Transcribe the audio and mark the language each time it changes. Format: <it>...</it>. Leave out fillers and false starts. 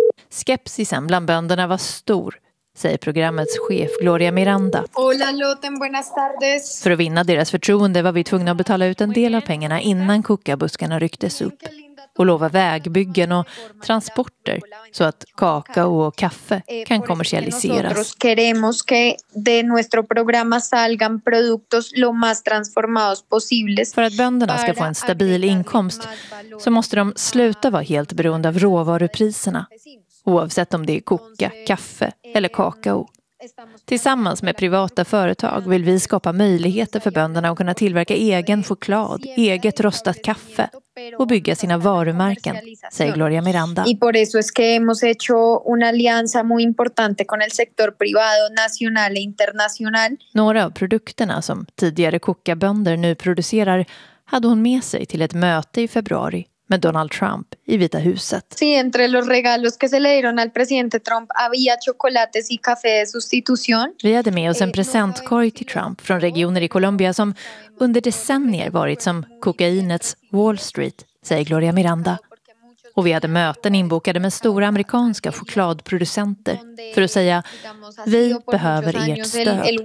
<sv>Skepsisen bland bönderna var stor, säger programmets chef Gloria Miranda.</sv> <es>Hola, Loten. Buenas tardes.</es> <sv>För att vinna deras förtroende var vi tvungna att betala ut en del av pengarna innan kokabuskarna rycktes upp och lova vägbyggen och transporter så att kakao och kaffe kan kommersialiseras.</sv> <es>Nosotros queremos que de nuestro programa salgan productos lo más transformados posibles.</es> <sv>För att bönderna ska få en stabil inkomst så måste de sluta vara helt beroende av råvarupriserna. Oavsett om det är koka, kaffe eller kakao. Tillsammans med privata företag vill vi skapa möjligheter för bönderna att kunna tillverka egen choklad, eget rostat kaffe och bygga sina varumärken, säger Gloria Miranda.</sv> <es>Y por eso es que hemos hecho una alianza muy importante con el sector privado nacional e internacional.</es> <sv>Några av produkterna som tidigare kokabönder nu producerar hade hon med sig till ett möte i februari med Donald Trump i Vita huset.</sv> <es>Sí, entre los regalos que se le dieron al presidente Trump había chocolates y café de sustitución.</es> <sv>Vi hade med oss en presentkorg till Trump från regioner i Colombia som under decennier varit som kokainets Wall Street, säger Gloria Miranda. Och vi hade möten inbokade med stora amerikanska chokladproducenter för att säga vi behöver ert stöd.</sv>